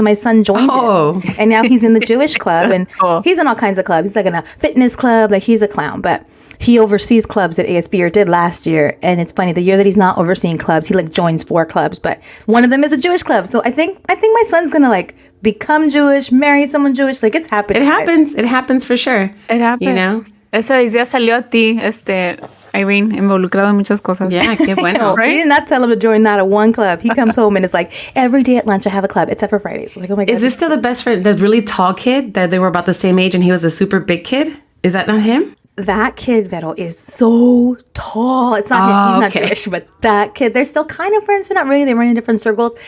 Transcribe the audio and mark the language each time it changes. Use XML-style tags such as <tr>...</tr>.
<en>So my son joined it. And now he's in the Jewish club, and he's in all kinds of clubs. He's like in a fitness club, like he's a clown, but he oversees clubs at ASB, or did last year. And it's funny, the year that he's not overseeing clubs, he like joins 4 clubs, but one of them is a Jewish club. So I think my son's going to like become Jewish, marry someone Jewish. Like, it's happening. It happens. It happens for sure. It happens.</en> <es>Esa idea salió a ti, Irene, involucrado en muchas cosas. Yeah, qué bueno.</es> <en>Right? We did not tell him to join not a one club. He comes home and it's like, every day at lunch I have a club, except for Fridays. Like, oh my God. Is this still the best friend, the really tall kid that they were about the same age and he was a super big kid? Is that not him? That kid, Vero, is so tall. It's not him. He's not Jewish, but that kid, they're still kind of friends, but not really. They run in different circles.</en>